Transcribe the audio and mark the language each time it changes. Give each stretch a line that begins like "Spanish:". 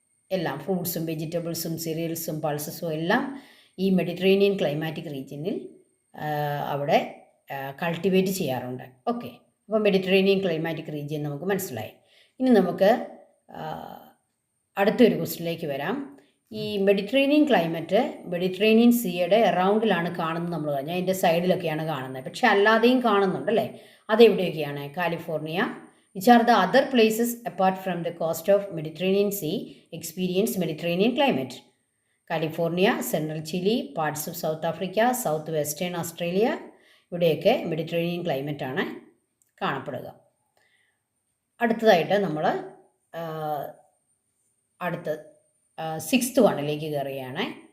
Malayalam: എല്ലാം ഫ്രൂട്ട്സും വെജിറ്റബിൾസും സീരിയൽസും പൾസസും എല്ലാം ഈ മെഡിറ്ററേനിയൻ ക്ലൈമാറ്റിക് റീജിയനിൽ അവിടെ കൾട്ടിവേറ്റ് ചെയ്യാറുണ്ട്. ഓക്കെ, അപ്പോൾ മെഡിറ്ററേനിയൻ ക്ലൈമാറ്റിക് റീജിയൻ നമുക്ക് മനസ്സിലായി. ഇനി നമുക്ക് അടുത്തൊരു ക്വസ്റ്റിനിലേക്ക് വരാം. ഈ മെഡിറ്ററേനിയൻ ക്ലൈമറ്റ് മെഡിറ്ററേനിയൻ സീയുടെ അറൗണ്ടിലാണ് കാണുന്നത് നമ്മൾ പറഞ്ഞാൽ, അതിൻ്റെ സൈഡിലൊക്കെയാണ് കാണുന്നത്. പക്ഷെ അല്ലാതെയും കാണുന്നുണ്ടല്ലേ. അതെവിടെയൊക്കെയാണ്?
English: California, which are the other places apart from the coast of Mediterranean Sea experience Mediterranean climate.
Malayalam: California, central Chile, parts of south Africa, south western Australia, ഇവിടെയൊക്കെ മെഡിറ്ററേനിയൻ ക്ലൈമറ്റാണ് കാണപ്പെടുക. അടുത്തതായിട്ട് നമ്മൾ അടുത്ത 6th വണ്ണിലേക്ക് കയറുകയാണ്.